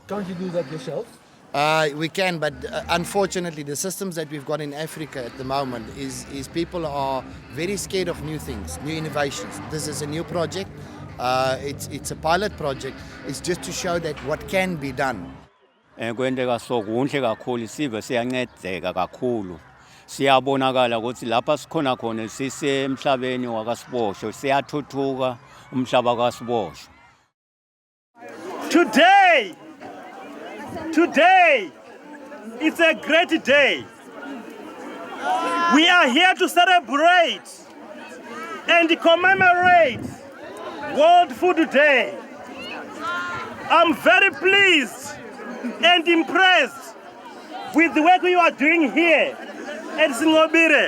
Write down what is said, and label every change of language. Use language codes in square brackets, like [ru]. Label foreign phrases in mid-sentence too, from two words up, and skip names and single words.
[en] Can't you do that yourself? We can, but unfortunately the systems that we've got in Africa at the moment is people are very scared of new things, new innovations. This is a new project. It's a pilot project. It's just to show that what can be done. [ss] Kwendeka sokuhle kakhulu sive siyancedeka kakhulu. Siyabonakala ukuthi lapha sikhona khona sisemhlabeni wakasiboshwe siyathuthuka umhlaba kaSiboshwe. [en] Today, it's a great day. We are here to celebrate and commemorate World Food Day. I'm very pleased and impressed with the work you are doing here at Sincobile.